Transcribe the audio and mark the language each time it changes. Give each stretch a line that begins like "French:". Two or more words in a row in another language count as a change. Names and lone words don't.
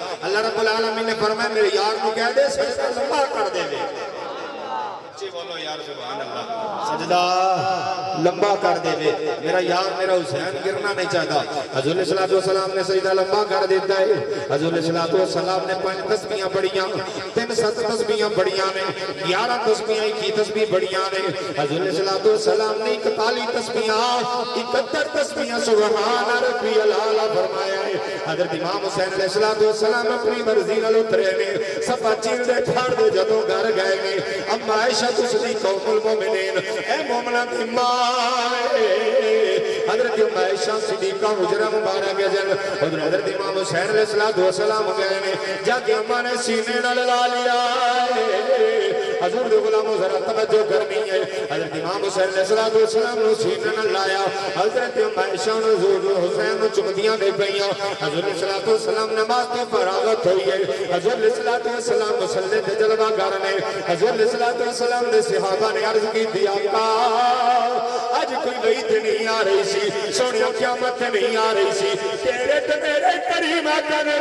Punjabi: اللہ رب العالمین نے فرمایا میرے یار نو کہہ دے سجدہ لمبا کر دے. اچھی بولو یار
Arabic: سبحان اللہ.
Punjabi: سجدہ لمبا کر دے میرا یار میرا حسین گرنا نہیں چاہتا. حضور علیہ السلام نے سجدہ لمبا کر دیتا ہے. حضور علیہ السلام نے 5 تسبیحاں پڑھیاں 3 7 تسبیحاں پڑھیاں نے 11 تسبیحاں 21 تسبیح پڑھیاں نے. حضور علیہ السلام نے 41 تسبیحاں 71 تسبیحاں
Arabic: سبحان ربی الاعلی
Punjabi: فرمایا ہے. حضرت امام حسین علیہ السلام اپنی مرضی نال اترے نے صفا چیر دے ٹھاڑ دے جدوں گھر گئے نے. اما عائشہ صدیقہ ام المومنین اے مومناں دی ماں حضرت عائشہ صدیقہ حجرہ مبارک جن حضرت امام حسین علیہ السلام گئے نے جا کے اماں نے سینے نال لا لیا. حضور دے غلاموں ذرا توجہ کرنی ہے حضرت امام حسین علیہ السلام نو سینے نال لایا حضرت عائشہ نو حضور حسین نو چمدیاں دے پئیاں حضور علیہ السلام نماز تو فراغت ہوئی ہے حضور علیہ السلام مصلی تے جلوہ گر نے حضور علیہ السلام نے صحابہ نے عرض کی دیا آقا آج کوئی وعید نہیں آ رہی سی سونیا قیامت نہیں آ رہی سی تیرے تے میرے کریم آقا نے